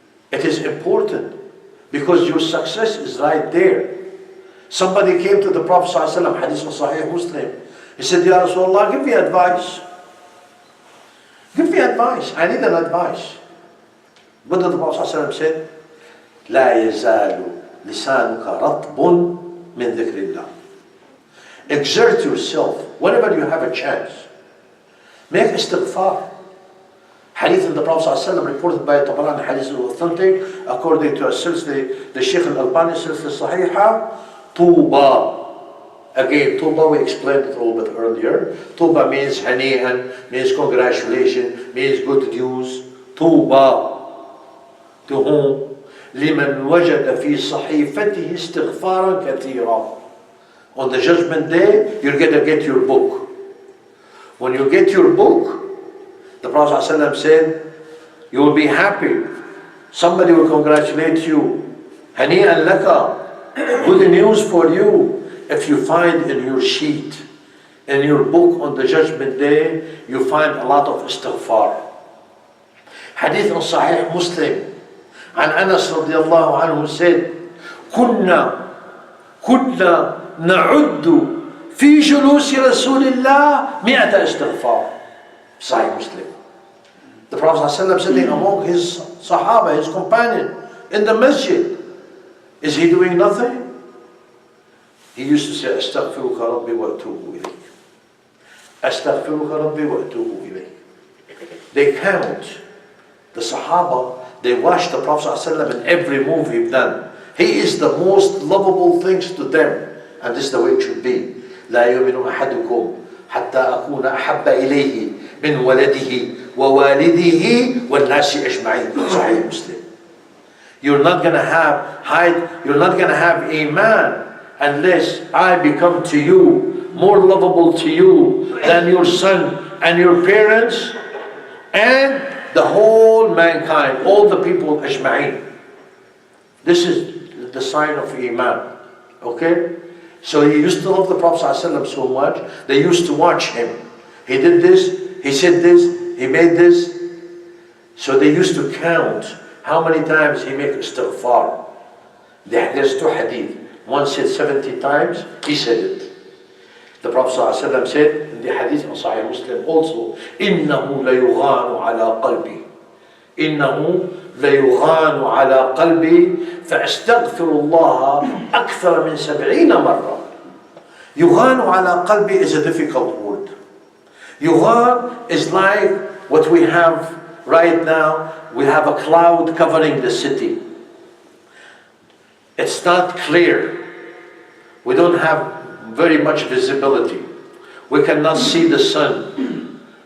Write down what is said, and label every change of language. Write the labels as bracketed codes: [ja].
[en] It is important because your success is right there. Somebody came to the Prophet ﷺ, hadith of Sahih Muslim. He said, Ya Rasulullah, give me advice. Give me advice. I need an advice. What did the Prophet ﷺ say? [ar] لا يزال لسانك رطب من ذكر الله. [en] Exert yourself whenever you have a chance. Make istighfar. Hadith in the Prophet ﷺ reported by Tabarani, hadith is authentic, according to the Shaykh al-Albani, Sahiha, Tuba. Again, Tuba, we explained it a little bit earlier. Tuba means hani'an, means congratulations, means good news. Tuba. To whom? [ar] لمن وجد في صحيفته استغفارا كثيرا. [en] On the judgment day, you're going to get your book. When you get your book, the Prophet ﷺ said, you will be happy. Somebody will congratulate you. [ar] هنيئا لك [en] Good news for you if you find in your sheet, in your book on the judgment day, you find a lot of istighfar. Hadith on Sahih Muslim, [ar] عن أنس رضي الله عنه [en] said, [ar] كنا نعد في جلوس رسول الله 100 استغفار. [en] Sahih Muslim. The Prophet ﷺ sitting among his Sahaba, his companion, in the masjid. Is he doing nothing? He used to say, [ar] أستغفرك ربي وأتوب إليك. أستغفرك ربي وأتوب إليك. [en] They count. The Sahaba, they watch the Prophet ﷺ in every move he's done. He is the most lovable things to them. And this is the way it should be. [ar] لا يؤمن أحدكم حتى أكون أحب إليه من ولده ووالده والناس أجمعين. [en] Sahih Muslim. You're not gonna have iman unless I become to you more lovable to you than your son and your parents and the whole mankind, all the people ajma'in. This is the sign of iman. Okay? So he used to love the Prophet ﷺ so much, they used to watch him. He did this, he said this, he made this. So they used to count how many times he made istighfar. There's two hadith. One said 70 times, he said it. The Prophet ﷺ said in the hadith of Sahih Muslim also, [ar] إِنَّهُ لَيُغَانُ عَلَىٰ قَلْبِي إِنَّهُ لَيُغَانُ عَلَىٰ قَلْبِي فَأَسْتَغْفِرُ اللَّهَ أَكْثَرَ مِنْ 70 مرة. يُغَانُ عَلَىٰ قَلْبِي [en] is a difficult word. Yughan is like what we have right now. We have a cloud covering the city. It's not clear. We don't have very much visibility. We cannot see the sun.